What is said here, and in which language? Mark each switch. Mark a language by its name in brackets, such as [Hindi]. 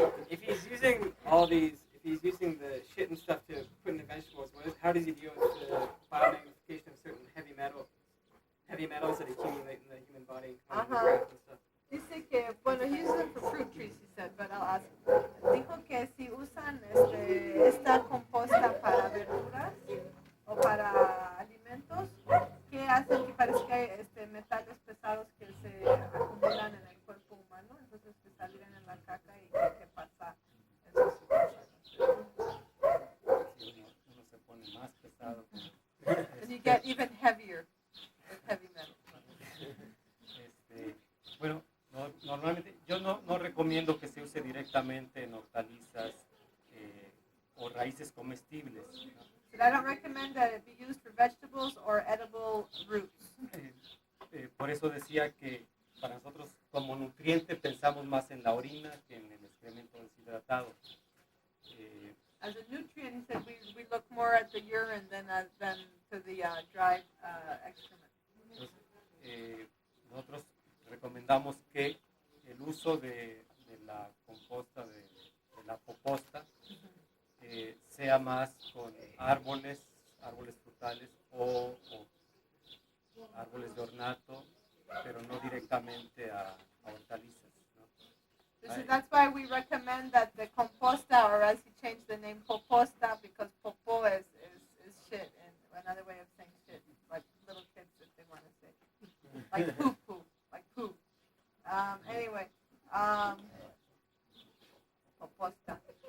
[English] If he's using all these, if he's using the shit and stuff to put in the vegetables, how does he deal with the biomagnification of certain heavy metals that accumulate in the human body, in the grass and stuff? [Spanish] Dice que, bueno, [English] he uses it for fruit trees, he said, but I'll ask. [Spanish] Dijo que si usan esta composta para verduras o para alimentos, que hacen que parece que hay metales pesados que se acumulan en el cuerpo humano, entonces que salen en la caca y que pasa eso. uno se pone más pesado. [English] And you get even heavier with heavy metals. [Spanish] Bueno, normalmente yo no recomiendo que se use directamente en hortalizas o raíces comestibles, ¿no? [English] But I don't recommend that it be used for vegetables or edible roots. [Spanish] Por eso decía que para nosotros como nutriente pensamos más en la orina que en el excremento deshidratado. [English] As a nutrient, he said we look more at the urine than to the dried excrement. [Spanish] Entonces, nosotros recomendamos que el uso de la composta, de la poposta, sea más con árboles frutales o árboles de ornato, pero no directamente a hortalizas, ¿no? [English] So that's why we recommend that the composta, or as he changed the name, poposta, because popo is shit, and another way of saying shit, like little kids if they want to say, like poo, like poo. Anyway, poposta.